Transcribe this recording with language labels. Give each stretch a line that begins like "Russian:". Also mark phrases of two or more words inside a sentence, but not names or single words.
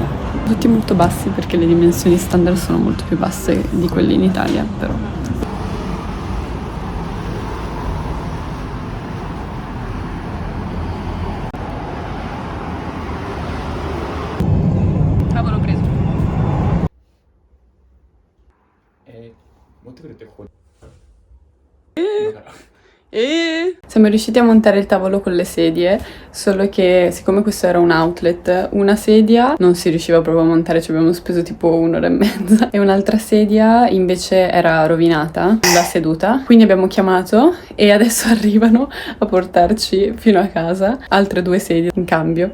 Italian: Tutti molto bassi perché le dimensioni standard sono molto più basse di quelle in Italia, però. Tavolo preso.
Japanese: 持ってくるってここだから
Italian: Siamo riusciti a montare il tavolo con le sedie, solo che siccome questo era un outlet, una sedia non si riusciva proprio a montare, ci abbiamo speso tipo 1 ora e mezza, e un'altra sedia invece era rovinata, la seduta, quindi abbiamo chiamato e adesso arrivano a portarci fino a casa altre 2 sedie in cambio.